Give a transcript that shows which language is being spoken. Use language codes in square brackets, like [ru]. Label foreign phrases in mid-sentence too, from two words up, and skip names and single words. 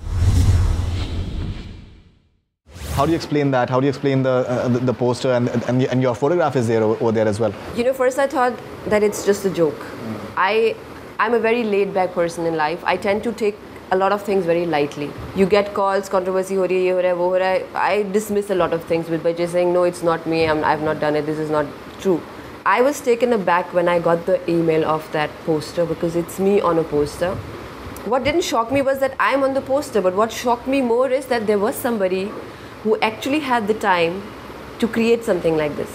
[en] How do you explain that? How do you explain the poster and your photograph is there over there as well? First I thought that it's just a joke. I'm a very laid-back person in life. I tend to take a lot of things very lightly. You get calls, controversy, [hi] हो रही है, ये हो रहा है, वो हो रहा है. [en] I dismiss a lot of things by just saying, no, it's not me, I've not done it, this is not true. I was taken aback when I got the email of that poster, because it's me on a poster. What didn't shock me was that I'm on the poster, but what shocked me more is that there was somebody who actually had the time to create something like this.